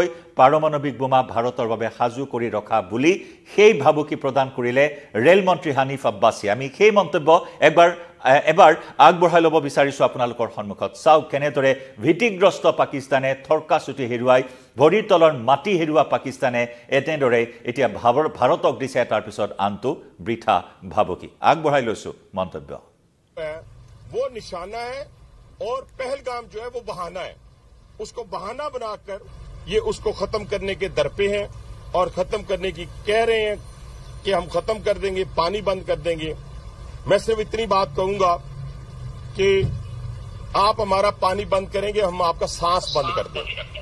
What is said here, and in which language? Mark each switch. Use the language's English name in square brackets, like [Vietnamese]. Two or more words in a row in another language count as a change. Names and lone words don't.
[Assamese] পাৰমাণৱিক বোমা ভাৰতৰ বাবে সাজু কৰি ৰখা বুলি সেই ভাবুকি প্ৰদান কৰিলে ৰেল মন্ত্ৰী হানিফ আব্বাসী আমি সেই মন্তব্য এবাৰ আগবঢ়াই ল'ব বিচাৰিছো আপোনালোকৰ সন্মুখত চাওক কেনেদৰে ভিটিগ্ৰস্ত পাকিস্তানে থৰকাচুটি হেৰুৱাই ভৰিৰ তলৰ মাটি হেৰুৱা পাকিস্তানে এনেদৰে এতিয়া ভাৰতক দিছে তাৰ পিছত আনটো বৃথা ভাবুকি আগবঢ়াই লৈছো মন্তব্য [Urdu] وہ نشانہ ہے اور پہلگام جو ہے وہ بہانہ ہے اس کو بہانہ بنا کر یہ اس کو ختم کرنے کے در پے ہیں اور ختم کرنے کی کہہ رہے ہیں کہ ہم ختم کر دیں گے پانی بند کر دیں گے میں صرف اتنی بات کہوں گا کہ آپ ہمارا پانی بند کریں گے ہم آپ کا سانس بند کر دیں گے